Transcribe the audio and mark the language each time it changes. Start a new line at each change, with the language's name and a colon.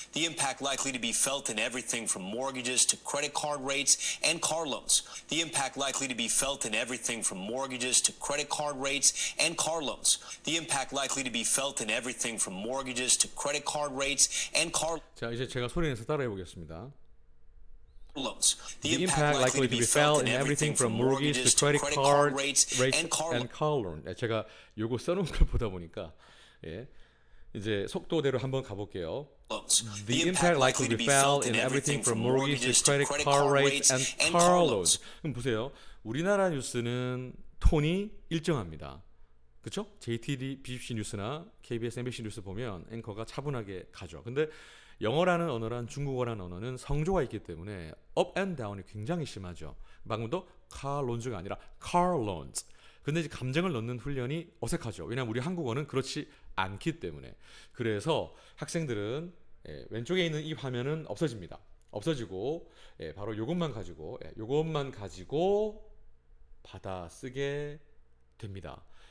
English: The impact likely to be felt in everything from mortgages to credit card rates and car loans. The impact likely to be felt in everything from mortgages to credit card rates and car loans. The impact likely to be felt in everything from mortgages to credit card rates and car
Korean: 자, 이제 제가 소리내서 따라해 보겠습니다.
English: loans. The impact likely to be felt in everything from mortgage to credit card rates and car loan.
Korean: 제가 요거 써놓은 걸 보다 보니까 이제 속도대로 한번 가볼게요.
English: The impact likely to be felt in everything from mortgages to credit card rates and car loans.
Korean: 그럼 보세요. 우리나라 뉴스는 톤이 일정합니다. 그렇죠? JTBC BBC 뉴스나 KBS, MBC 뉴스 보면 앵커가 차분하게 가죠. 근데 영어라는 언어란 중국어라는 언어는 성조가 있기 때문에
English: up and down
Korean: 이 굉장히 심하죠. 방금도
English: car loans
Korean: 가 아니라 car loans. 근데 이제 감정을 넣는 훈련이 어색하죠. 왜냐하면 우리 한국어는 그렇지 않기 때문에. 그래서 학생들은 왼쪽에 있는 이 화면은 없어집니다. 없어지고 바로 이것만 가지고 받아 쓰게 됩니다.